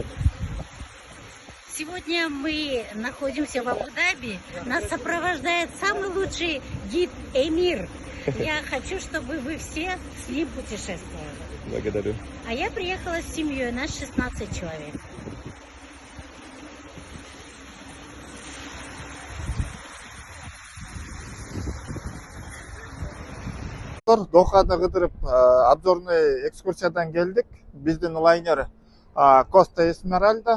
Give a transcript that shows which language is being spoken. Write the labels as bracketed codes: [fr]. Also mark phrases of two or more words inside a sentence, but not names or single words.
[ru] Сегодня мы находимся в Абу-Даби. Нас сопровождает самый лучший гид Эмир. Я хочу, чтобы вы все с ним путешествовали. Благодарю. А я приехала с семьей, нас 16 человек. [ky] Доханы кыдырып [ru] обзорный экскурсиядан [ky] келдик. Биздин лайнер Коста Эсмеральда.